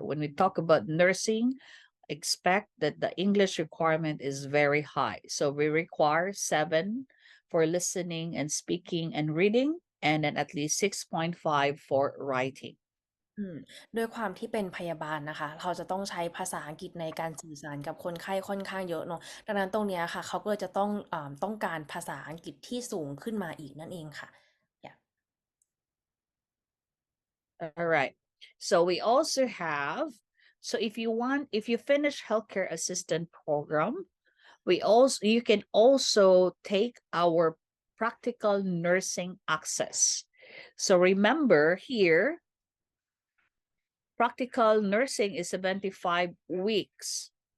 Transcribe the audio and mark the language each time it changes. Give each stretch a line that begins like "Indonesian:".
English: When we talk about nursing, expect that the English requirement is very high. So we require 7 for listening and speaking and reading, and then at least 6.5 for writing.
Thai: ด้วยความที่เป็นพยาบาลนะคะเราจะต้องใช้ภาษาอังกฤษในการสื่อสารกับคนไข้ค่อนข้างเยอะเนาะดังนั้นตรงเนี้ยค่ะเขาก็จะต้องการภาษาอังกฤษที่สูงขึ้นมาอีกนั่นเองค่ะ
English: All right. So we also have, so if you finish healthcare assistant program, you can also take our practical nursing access. So remember here, practical nursing is 75 weeks.